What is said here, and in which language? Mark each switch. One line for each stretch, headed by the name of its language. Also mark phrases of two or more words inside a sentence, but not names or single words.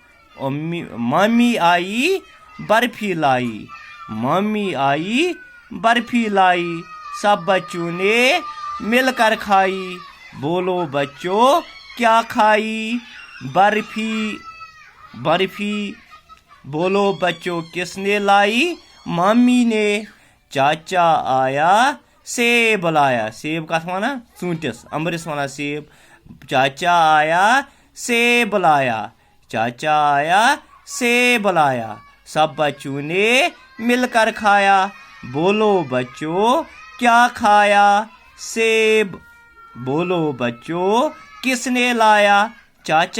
Urdu: مامی آئی برفی لائی مامی آئی برفی لائی سب بچوں نے مل کر کھائی بولو بچو کیا کھائی برفی برفی بولو بچو کس نے لائی مامی نے چاچا آیا سیب لایا
Kashmiri: سیب کتھ ونان ژوٗنٛٹھِس امبرِس
Urdu: ونان سیب چاچا آیا سیب لایا چاچا آیا سیب لایا سب بچوں نے مل کر کھایا بولو بچو کیا کھایا سیب بولو بچو کس نے لایا چاچا